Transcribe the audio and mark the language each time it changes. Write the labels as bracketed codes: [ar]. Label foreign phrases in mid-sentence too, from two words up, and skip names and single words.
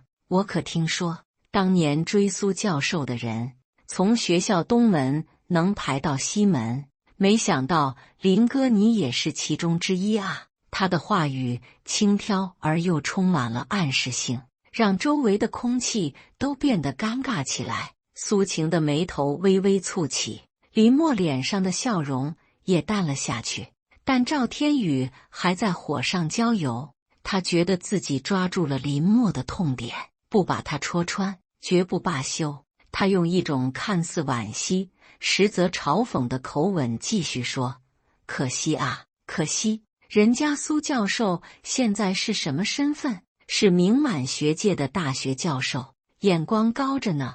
[zh] 我可聽說，當年追蘇教授的人，從學校東門能排到西門，沒想到林哥你也是其中之一啊。他的話語輕佻而又充滿了暗示性，讓周圍的空氣都變得尷尬起來。蘇晴的眉頭微微蹙起，林默臉上的笑容也淡了下去。但趙天宇還在火上澆油，他覺得自己抓住了林默的痛點，不把他戳穿，絕不罷休。他用一種看似惋惜，實則嘲諷的口吻繼續說：“可惜啊，可惜。人家蘇教授現在是什麼身份？是名滿學界的大學教授，眼光高着呢。